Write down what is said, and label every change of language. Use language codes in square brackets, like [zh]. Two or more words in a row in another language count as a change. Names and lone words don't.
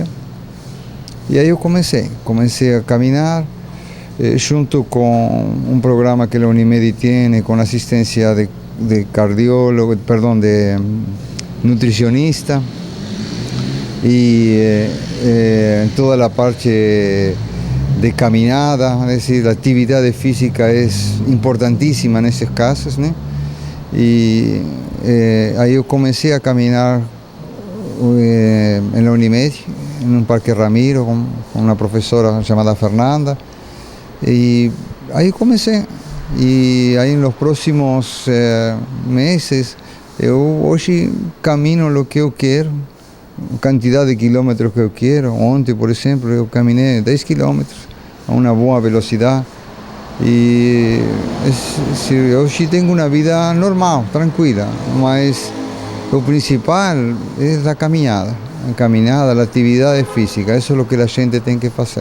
[pt] E aí eu comecei a caminhar, junto com um programa que a Unimed tem, com assistência de cardiólogo, de nutricionista, e toda a parte de caminhada, é decir, a atividade física é importantíssima nesses casos, né? E aí eu comecei a caminhar na Unimed, [es] en un Parque Ramiro con una profesora llamada Fernanda. Y ahí comencé. Y ahí en los próximos meses, [pt] eu hoje camino [es] lo que [pt] eu quero, quantidade de quilômetros que eu quero. Ontem, por exemplo, eu caminhei 10 quilômetros a uma boa velocidade. E hoje tenho uma vida normal, tranquila, mas o principal é a caminhada, a atividade física, isso é o que a gente tem que fazer.